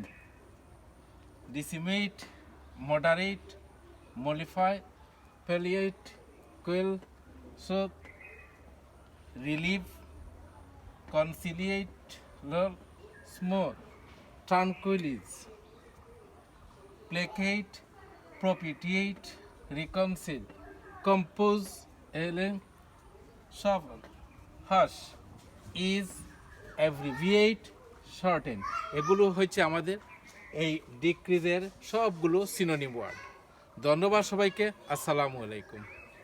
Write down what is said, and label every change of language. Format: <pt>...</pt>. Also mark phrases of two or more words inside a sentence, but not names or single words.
<en>decimate, moderate, mollify, palliate, quell, soothe, relieve, conciliate, lull, smooth, tranquilize, placate, propitiate, reconcile, compose, allay, soften, hush, ease, alleviate, shorten।</en> <bn>এগুলো হচ্ছে আমাদের এই ডিক্রিজের সবগুলো</bn> <en>synonym word.</en> <bn>ধন্যবাদ সবাইকে।</bn> <ar>السلام عليكم.</ar>